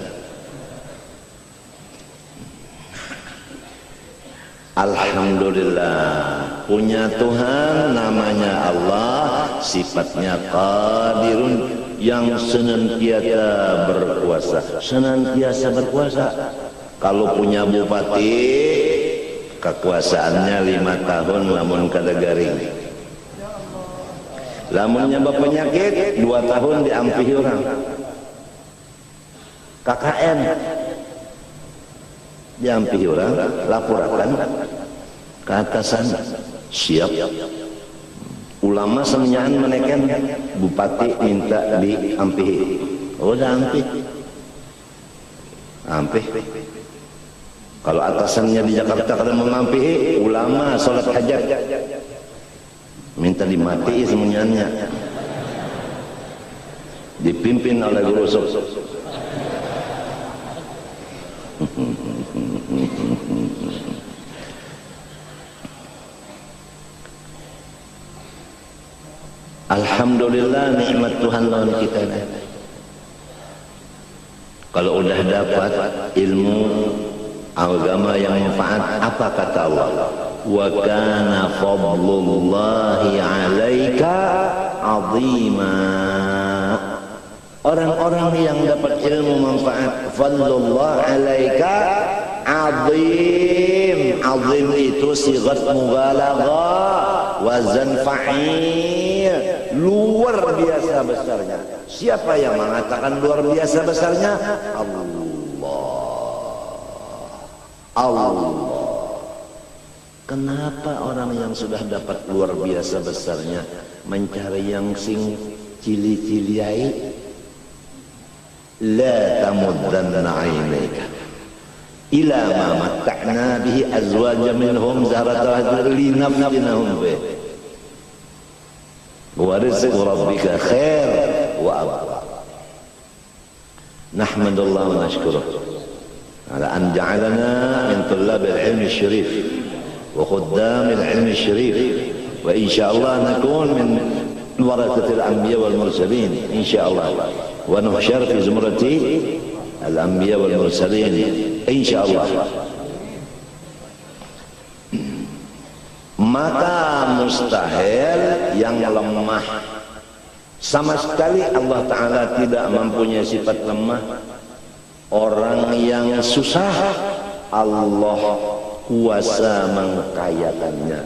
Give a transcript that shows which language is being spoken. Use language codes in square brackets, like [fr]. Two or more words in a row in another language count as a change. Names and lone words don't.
[id] Alhamdulillah, punya Tuhan namanya Allah, sifatnya Qadirun, yang senantiasa berkuasa. Kalau punya bupati, kekuasaannya 5 tahun [bjn] lamun kada garing. Lamunnya berpenyakit 2 tahun diampihi orang. [id] KKN diampihi orang, laporkan ke atasan, siap. Ulama semenyahan menekan bupati minta diampihi. [bjn] Oh, dah ampih. [id] Kalau atasannya di Jakarta [bjn] kada mengampihi, [id] ulama salat hajat minta dimati semuanya, dipimpin oleh guru sok. Alhamdulillah, nikmat Tuhan lawan kita. Kalau udah dapat ilmu agama yang manfaat, apa kata Allah? [ar] وكان فضل الله عليك عظيما. [id] Orang-orang yang dapat ilmu manfaat, [ar] فضل الله عليك عظيم. [id] 'Azim itu [ar] صيغة مبالغة, وزن فاعل, [id] luar biasa besarnya. Siapa yang mengatakan luar biasa besarnya? Allah. Kenapa orang yang sudah dapat luar biasa besarnya mencari yang sing cili-ciliai? [ar] لا تمدن عينيك إلى ما متعنا به أزواجا منهم زهرة لنفتنهم به. ورزق ربك خير وأبقى. نحمد الله ونشكره على أن جعلنا من طلاب العلم الشريف وخدام العلم الشريف، وإن شاء الله نكون من ورثة الأنبياء والمرسلين إن شاء الله، ونحشر في زمرة الأنبياء والمرسلين إن شاء الله. [id] Maka mustahil yang lemah, sama sekali Allah Ta'ala tidak mempunyai sifat lemah. Orang yang susah, Allah kuasa mengkayakannya.